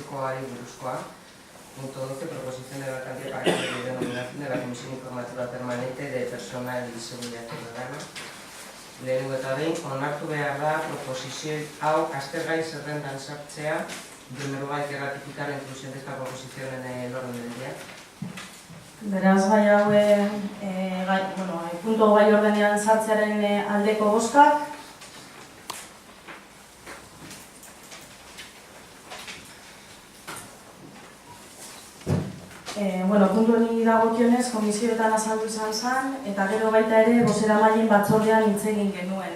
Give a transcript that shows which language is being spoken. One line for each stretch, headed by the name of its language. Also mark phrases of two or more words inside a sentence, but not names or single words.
Basque: Protokoloari buruzkoa.
Spanish: Punto 12, proposición de vacante para cambio de denominación de la Comisión Informativa Permanente de Personal y Seguridad Ciudadana.
Basque: Lehenengo eta behin, onartu behar da proposizio hau aztergai zerrendan sartzea,
Spanish: en primer lugar, hay que ratificar la inclusión de esta proposición en el orden del día.
Basque: Beraz, gai haue, punto gai ordenean sartzearen aldeko bozkak. Puntu honi dagokionez, komisioetan azaldu izan zen, eta gero baita ere bozeramaileen batzordean hitz egin genuen.